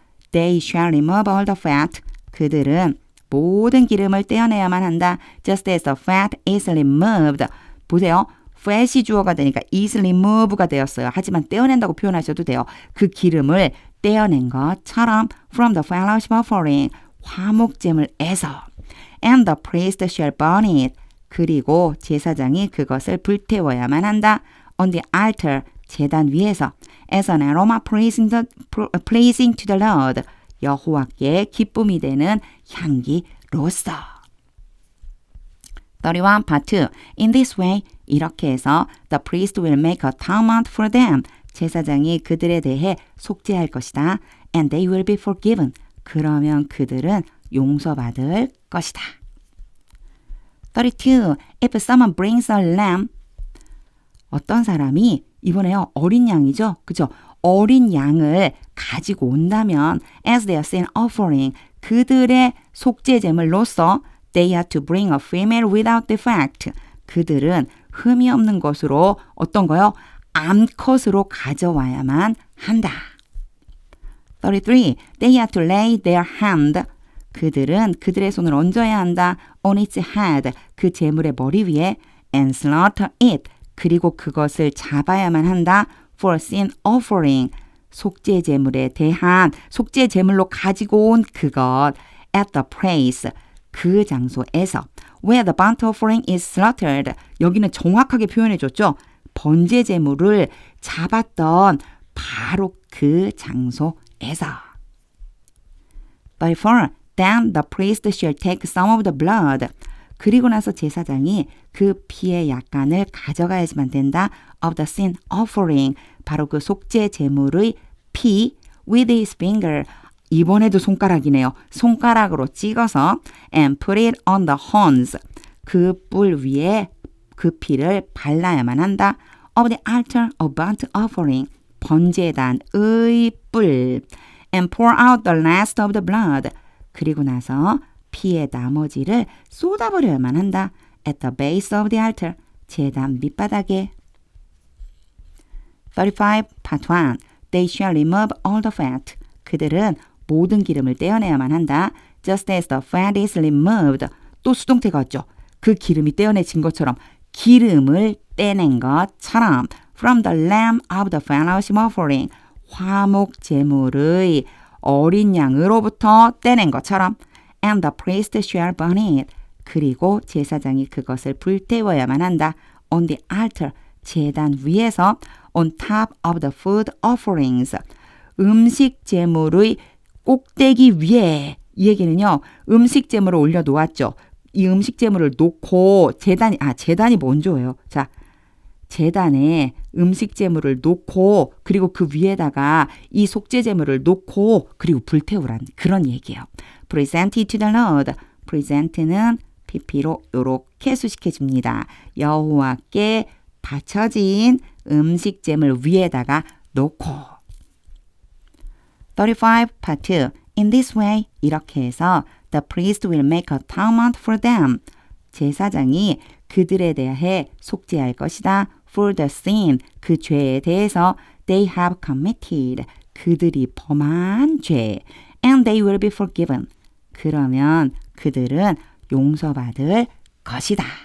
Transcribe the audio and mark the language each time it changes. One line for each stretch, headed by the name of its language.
English: They shall remove all the fat.
Korean: 그들은 모든 기름을 떼어내야만 한다.
English: Just as the fat is removed.
Korean: 보세요. fat이 주어가 되니까
English: is remove
Korean: 가 되었어요. 하지만 떼어낸다고 표현하셔도 돼요. 그 기름을 떼어낸 것처럼
English: from the fellowship offering.
Korean: 화목제물에서.
English: And the priest shall burn it.
Korean: 그리고 제사장이 그것을 불태워야만 한다.
English: On the altar.
Korean: 제단 위에서.
English: As an aroma pleasing to the Lord.
Korean: 여호와께 기쁨이 되는 향기로서.
English: 31 part 2. In this way,
Korean: 이렇게 해서
English: the priest will make atonement for them.
Korean: 제사장이 그들에 대해 속죄할 것이다.
English: And they will be forgiven.
Korean: 그러면 그들은 용서받을 것이다. 32.
English: If someone brings a lamb.
Korean: 어떤 사람이 이번에요. 어린 양이죠. 그죠? 어린 양을 가지고 온다면
English: as their sin offering
Korean: 그들의 속죄 제물로서
English: they are to bring a female without defect
Korean: 그들은 흠이 없는 것으로 어떤 거요? 암컷으로 가져와야만 한다.
English: 33. They are to lay their hand
Korean: 그들은 그들의 손을 얹어야 한다.
English: on its head
Korean: 그 제물의 머리 위에
English: and slaughter it
Korean: 그리고 그것을 잡아야만 한다.
English: for sin offering.
Korean: 속죄 제물에 대한 속죄 제물로 가지고 온 그것.
English: at the place.
Korean: 그 장소에서.
English: where the burnt offering is slaughtered.
Korean: 여기는 정확하게 표현해 줬죠. 번제 제물을 잡았던 바로 그 장소에서.
English: 34. Then the priest shall take some of the blood.
Korean: 그리고 나서 제사장이 그 피의 약간을 가져가야지만 된다.
English: of the sin offering.
Korean: 바로 그 속죄 제물의 피
English: with his finger.
Korean: 이번에도 손가락이네요. 손가락으로 찍어서
English: and put it on the horns.
Korean: 그 뿔 위에 그 피를 발라야만 한다.
English: of the altar of burnt offering.
Korean: 번제단의 뿔.
English: and pour out the rest of the blood.
Korean: 그리고 나서 피의 나머지를 쏟아버려야만 한다.
English: at the base of the altar.
Korean: 제단 밑바닥에.
English: 35. Part 1. They shall remove all the fat.
Korean: 그들은 모든 기름을 떼어내야만 한다.
English: Just as the fat is removed.
Korean: 또 수동태가 왔죠. 그 기름이 떼어내진 것처럼 기름을 떼낸 것처럼
English: from the lamb of the fellowship offering.
Korean: 화목 제물의 어린 양으로부터 떼낸 것처럼
English: and the priest shall burn it.
Korean: 그리고 제사장이 그것을 불태워야만 한다.
English: on the altar.
Korean: 제단 위에서
English: on top of the food offerings.
Korean: 음식 제물의 꼭대기 위에. 이 얘기는요. 음식 제물을 올려놓았죠. 이 음식 제물을 놓고 제단이 먼저예요. 자, 제단에 음식 제물을 놓고 그리고 그 위에다가 이 속죄 제물을 놓고 그리고 불태우란 그런 얘기예요.
English: Present it to the Lord.
Korean: present는 PP로 요렇게 수식해 줍니다. 여호와께 바쳐진 음식잼을 위에다가 놓고 35 part 2
English: In this way
Korean: 이렇게 해서
English: The priest will make atonement for them.
Korean: 제사장이 그들에 대해 속죄할 것이다.
English: For the sin
Korean: 그 죄에 대해서
English: they have committed
Korean: 그들이 범한 죄.
English: And they will be forgiven.
Korean: 그러면 그들은 용서받을 것이다.